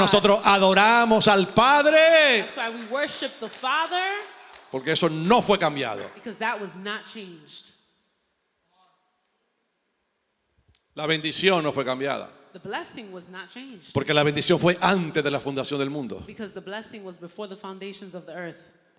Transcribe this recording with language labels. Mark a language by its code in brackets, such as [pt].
[es] nosotros adoramos al Padre. [en] That's why we worship the Father, [es] Porque eso no fue cambiado. [en] because that was not changed. [es] La bendición no fue cambiada. [en] The blessing was not changed. [es] Porque la bendición fue antes de la fundación del mundo. [en] Because the blessing was before the foundations of the earth.